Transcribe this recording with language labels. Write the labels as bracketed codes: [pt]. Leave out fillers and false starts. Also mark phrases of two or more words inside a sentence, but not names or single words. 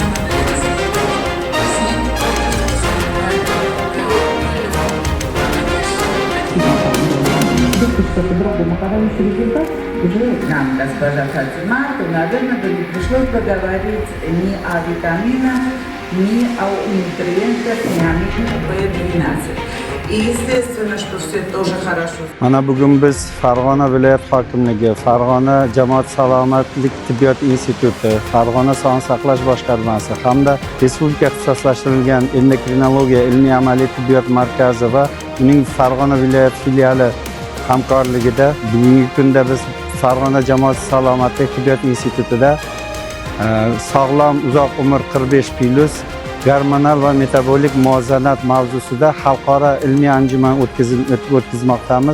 [ru] По-другому, когда результат уже нам, госпожа Фатима, то, наверное, бы не пришлось бы говорить ни о витаминах, ни о нутриентах, ни о B12. И естественно, что все тоже хорошо. [uz] Mana bugun biz Farg'ona viloyat hokimligi, Farg'ona jamoat salomatlik tibbiyot instituti, Farg'ona sog'liqni saqlash boshqarmasi hamda respublika ixtisoslashtirilgan endokrinologiya ilmiy amaliy tibbiyot markazi va uning Farg'ona viloyat filiali hamkorligida bugungi kunda biz Farg'ona jamoat salomatlik tibbiyot institutida sog'lom uzoq umr 45+ gormonal va metabolik muvozanat mavzusida xalqaro ilmiy anjuman o'tkazmoqdamiz.